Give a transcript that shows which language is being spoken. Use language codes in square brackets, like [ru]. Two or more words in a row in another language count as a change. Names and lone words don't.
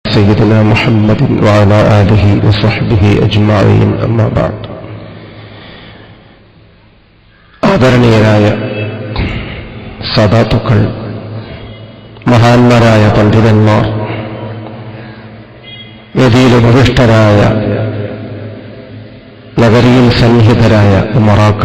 [ar] سيدنا محمد وعلى آله وصحبه أجمعين أما بعد. [ml] ആദരണീയരായ സാദാത്തുക്കൾ, മഹാന്മാരായ പണ്ഡിതന്മാർ, വേദിയിൽ ഉപവിഷ്ടരായ നഗരിയിൽ സന്നിഹിതരായ ഉമറാക്കൾ,